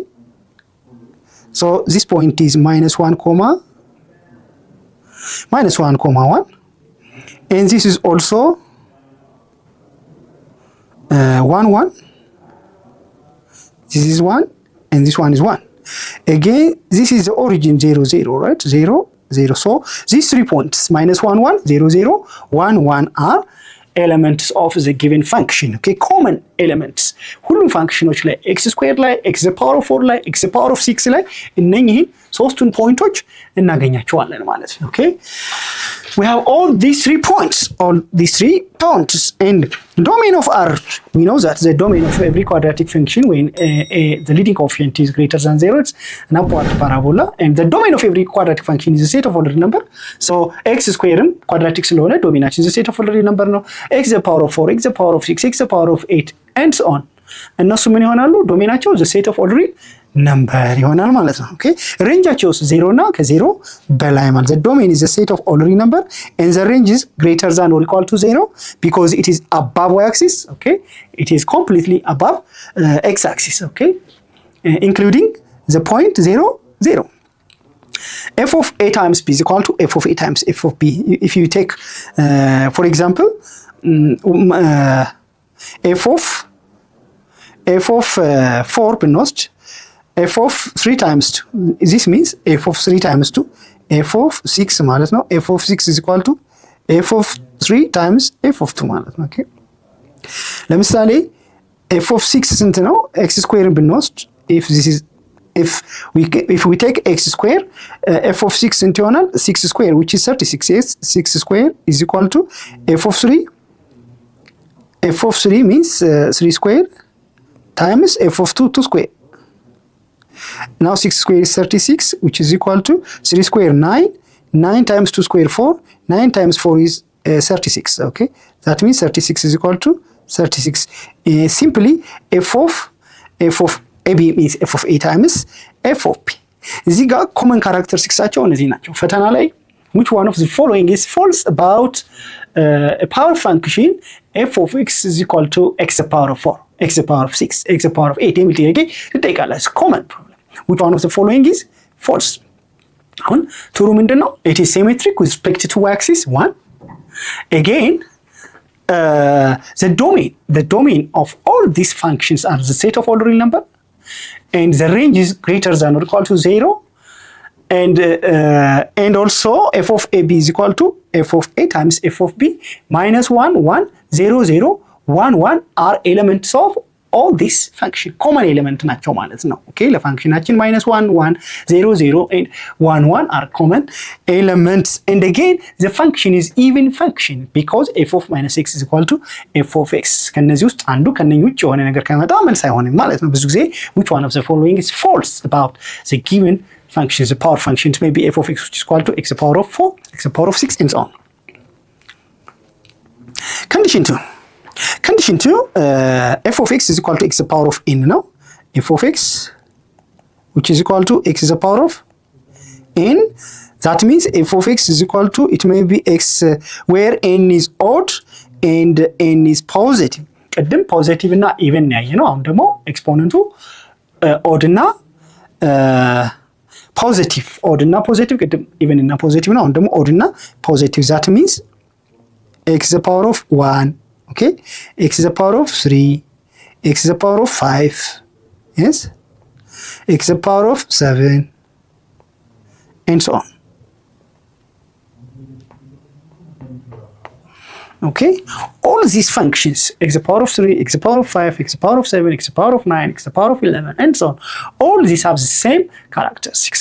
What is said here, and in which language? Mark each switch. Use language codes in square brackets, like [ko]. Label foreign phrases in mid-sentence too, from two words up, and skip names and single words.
[en] So this point is minus 1 comma 1 and this is also 1 1, this is 1 and this one is 1. Again, this is the origin 0 0, right? 0 0. So these 3 points minus 1 1 0 0 1 1 are elements of the given function, okay, common elements. [am] ሁሉም ፋንክሽኖች ላይ x squared ላይ x the power of 4 ላይ x the power of 6 ላይ እነኚህን ሶስቱን ፖይንቶች እናገኛቸዋለን ማለት ነው። [en] okay, we have all these 3 points, and domain of R, we know that the domain of every quadratic function when the leading coefficient is greater than 0, it's an upward parabola, and the domain of every quadratic function is a set of ordinary number. So x square quadratic ስለሆነ domaination is a set of ordinary number ነው። x the power of 4, x the power of 6, x the power of 8 and so on. [am] እነሱ ምን ይሆናሉ? ዶሜናቸው [en] the set of ordinary number [am] ይሆናል ማለት ነው። ኦኬ ሬንጃቸው 0 እና ከ0 በላይ ማለት [en] the domain is a set of ordinary number and the range is greater than or equal to 0 because it is above y axis. Okay, it is completely above x axis. Okay, including the point 0 0. f of a times b is equal to f of a times f of b. If you take for example f of 4 ብንወስድ f of 3 times 2, this means f of 3 times 2, f of 6 [am] ማለት ነው። [en] f of 6 is equal to f of 3 times f of 2 [am] ማለት ነው። ኦኬ ለምሳሌ [en] f of 6 [am] ስንት ነው? [en] x square ብንወስድ if we take x square, f of 6 [am] ስንት ይሆናል? [en] 6 square which is 36. Yes, 6 square is equal to f of 3. f of 3 means 3 square times f of 2 2 square. Now 6 square is 36 which is equal to 3 square 9, 9 times 2 square 4, 9 times 4 is 36. Okay, that means 36 is equal to 36. Simply f of ab means f of a times f of b. [am] እዚህ ጋር [en] common characteristics [am] አቸው እነዚህ ናቸው። ፈተና ላይ [en] which one of the following is false about a power function f of x is equal to x the power of 4, x the power of 6, x the power of 8 [am] የሚል ጥያቄ ይጠይቃል። [en] common problem. Which one of the following is false? [am] አሁን ትሩ ምንድነው? [en] It is symmetric with respect to y axis 1. Again, the domain of all these functions are the set of ordinary number, and the range is greater than or equal to 0, and also f of ab is equal to f of a times f of b minus 1 1 0 0 1 1 are elements of all this function. common element [am] ናቸው ማለት ነው። ኦኬ ለፋንክሽናችን [en] minus 1 1 0 0 and 1 1 are common elements, and again the function is even function because f of minus x is equal to f of x. [am] ከነዚህ ውስጥ አንዱ ከነኝ ውጭ የሆነ ነገር ከመጣ መልስ አይሆንም ማለት ነው። ብዙ ጊዜ [en] which one of the following is false about the given functions? The power functions may be f of x which is equal to x the power of 4, x the power of 6 and so on. Condition 2, f of x is equal to x the power of n now. f of x which is equal to x is the power of n, that means f of x is equal to, it may be x where n is odd and n is positive. [am] ቅድም ፖዚቲቭ እና ኢቨን ያየ ነው። አሁን ደግሞ ኤክስፖነንቱ ኦድ እና ፖዚቲቭ ቅድም ኢቨን እና ፖዚቲቭ ነው። አሁን ደግሞ ኦድ እና ፖዚቲቭ, [en] that means x the power of 1, okay, x the power of 3, x the power of 5, yes, x the power of 7 and so on. Okay, all these functions, x the power of 3, x the power of 5, x the power of 7, x the power of 9, x the power of 11 and so on, all these have the same characteristics.